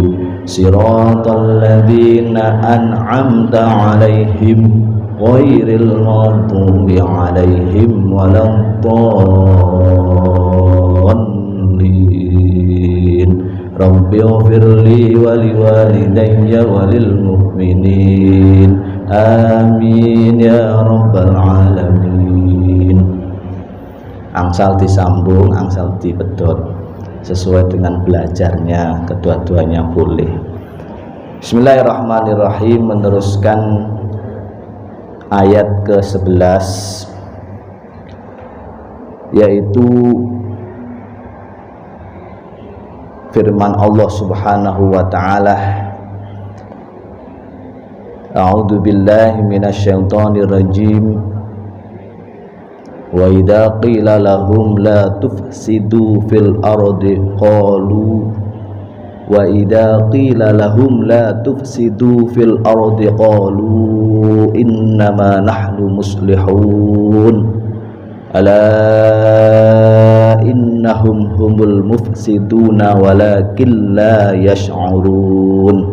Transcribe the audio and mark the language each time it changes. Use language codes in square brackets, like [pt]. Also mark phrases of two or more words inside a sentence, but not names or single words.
[ar] صراط الذين أنعمت عليهم غير المغضوب عليهم ولا الضالين. رب اغفر لي ولوالدي وللمؤمنين. آمين يا رب العالمين. [jv] Angsal disambung, angsal dipedhot [id] sesuai dengan belajarnya, kedua-duanya boleh. [ar] بسم الله الرحمن الرحيم. [id] Meneruskan ayat ke-11, yaitu firman Allah [ar] سبحانه وتعالى، أعوذ بالله من الشيطان الرجيم. وإذا قيل لهم لا تفسدوا في الأرض قالوا وإذا قيل لهم لا تفسدوا في الأرض قالوا إنما نحن مصلحون ألا إنهم هم المفسدون ولكن لا يشعرون.